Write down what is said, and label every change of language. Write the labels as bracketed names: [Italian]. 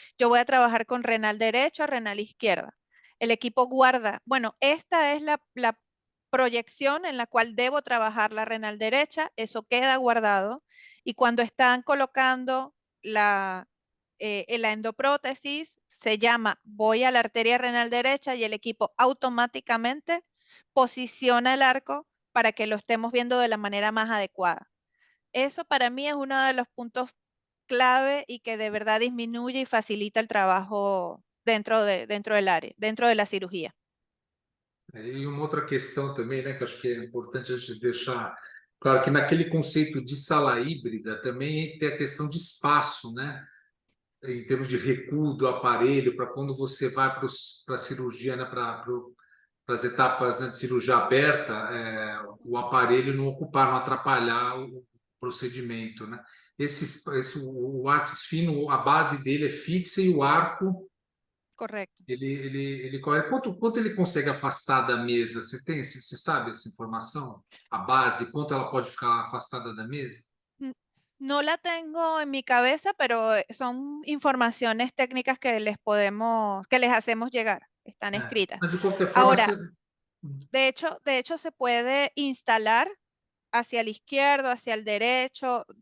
[Spanish] Yo voy a trabajar con renal derecho, renal izquierda. El equipo guarda, bueno, esta es la proyección en la cual debo trabajar la renal derecha, eso queda guardado, y cuando están colocando en la endoprótesis se llama voy a la arteria renal derecha y el equipo automáticamente posiciona el arco para que lo estemos viendo de la manera más adecuada. Eso para mí es uno de los puntos clave y que de verdad disminuye y facilita el trabajo dentro del área, dentro de la cirugía. [Portuguese] E uma outra questão também, né, que acho que é importante a gente deixar claro que naquele conceito de sala híbrida também tem a questão de espaço, né? Em termos de recuo do aparelho, para quando você vai para a cirurgia, né, para as etapas, né, de cirurgia aberta, o aparelho não ocupar, não atrapalhar o procedimento, né? O artes fino, a base dele é fixa e o arco [Spanish] Correcto. [Portuguese] ele corre. Quanto ele consegue afastar da mesa? Você sabe essa informação? A base, quanto ela pode ficar afastada da mesa? [Spanish] N- No la tengo en mi cabeza, pero son informaciones técnicas que les hacemos llegar, están escritas. [Portuguese] Mas de qualquer forma, [Spanish] Ahora, de hecho se puede instalar hacia el izquierdo, hacia el derecho.